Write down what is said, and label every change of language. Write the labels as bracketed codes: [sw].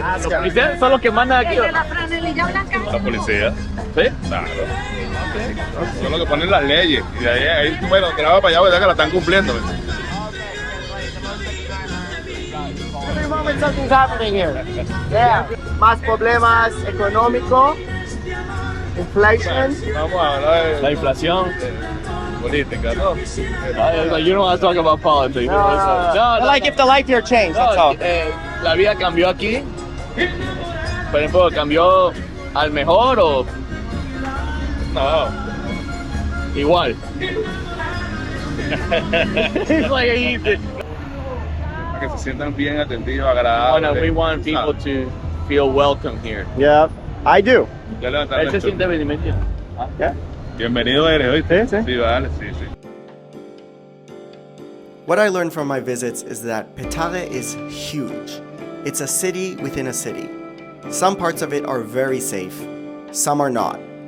[es] Los policías son los que mandan aquí. La franelilla blanca. la policía. ¿Sí? Claro. Son los que ponen las leyes. Y de ahí bueno, tiraba para allá, ¿verdad? Que la están cumpliendo. ¿Ves? [en] Every moment something's happening here. [es] Yeah. Más problemas económicos, inflation. Vamos a hablar de La inflación. política, ¿no? [en] Like, you don't want to talk about politics. [es] No, [en] Like if the life here changed, that's all. [es] La vida cambió aquí. Por ejemplo, ¿cambió al mejor o No. igual? [en] It's like [es] Para que se sientan bien atendidos, agradables. [en] we want people to feel welcome here. Yeah, I do. [es] Ya levantaron Él se esto. siente bienvenido. Bienvenido eres, ¿oíste? Sí, sí. Sí, vale, sí, sí. [en] What I learned from my visits is that Petare is huge. It's a city within a city. Some parts of it are very safe, some are not.